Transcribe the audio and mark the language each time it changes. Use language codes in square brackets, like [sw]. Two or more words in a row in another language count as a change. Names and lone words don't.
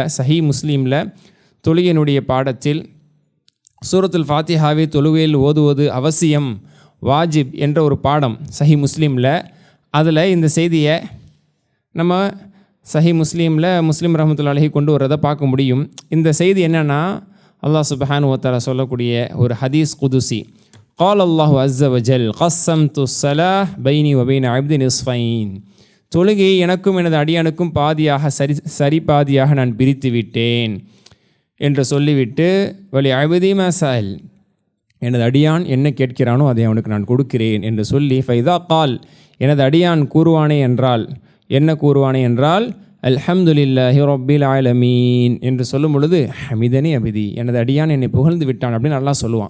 [ta] சஹீஹ் முஸ்லீமில் தொழுகையினுடைய பாடத்தில் சூரத்துல் ஃபாத்திஹாவை தொழுகையில் ஓதுவது அவசியம், வாஜிப் என்ற ஒரு பாடம் சஹீஹ் முஸ்லீமில். அதில் இந்த செய்தியை நம்ம சஹீஹ் முஸ்லீமில் முஸ்லீம் [ar] رحمة الله عليه [ta] கொண்டு வரதை பார்க்க முடியும். இந்த செய்தி என்னென்னா, அல்லாஹ் [ar] سبحانه وتعالى [ta] சொல்லக்கூடிய ஒரு [ar] حديث قدسي. قال الله عز وجل قسمت الصلاة بيني وبين عبد نصفين, [ta] தொழுகையை எனக்கும் எனது அடியானுக்கும் பாதியாக, சரி பாதியாக நான் பிரித்து விட்டேன் என்று சொல்லிவிட்டு, [ar] ولعبدي ما سأل, [ta] எனது அடியான் என்ன கேட்கிறானோ அதை அவனுக்கு நான் கொடுக்கிறேன் என்று சொல்லி, [ar] فإذا قال, [ta] எனது அடியான் கூறுவானே என்றால், என்ன கூறுவானே என்றால், [ar] الحمد لله رب العالمين [ta] என்று சொல்லும் பொழுது, [ar] حمدني عبدي, [ta] எனது அடியான் என்னை புகழ்ந்து விட்டான் அப்படின்னு அல்லாஹ் சொல்லுவான்.